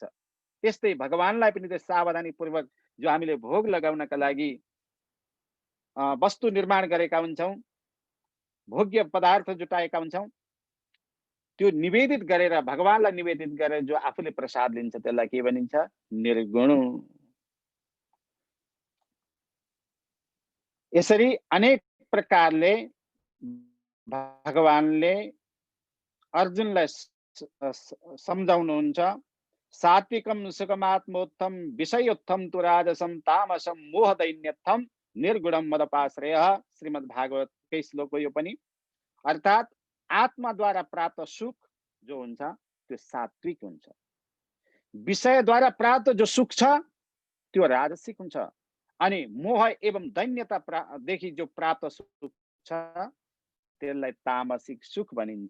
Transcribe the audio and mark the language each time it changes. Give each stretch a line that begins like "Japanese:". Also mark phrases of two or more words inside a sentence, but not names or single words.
Nepali: त्यस्तै भगवानलाई पनि त्यो सावधानी पूर्वक जो हामीले भोग लगाउनका लागि वस्तु निर्माण गरेका हुन्छौँ, भोग्य पदार्थ जुटाएका हुन्छौँ, त्यो निवेदित गरेर भगवानलाई निवेदित गरेर जो आफूले प्रसाद लिन्छ त्यसलाई के भनिन्छ? निर्गुण। यसरी अनेक प्रकारले भगवानले अर्जुनलाई सम्झाउनुहुन्छ।
Sanskrit: सात्विकम सुखमात्मोत्थम विषयोत्थम तु राजसम तामसम मोहदैन्यत्थम निर्गुणम मदपाश्रय।
Nepali: श्रीमद् भागवतकै श्लोक हो यो पनि। अर्थात् आत्माद्वारा प्राप्त सुख जो हुन्छ त्यो सात्विक हुन्छ। विषयद्वारा प्राप्त जो सुख छ त्यो राजसिक हुन्छ। अनि मोह एवं दैन्यता देखि जो प्राप्त सुख छ त्यसलाई तामसिक सुख भनिन्छ।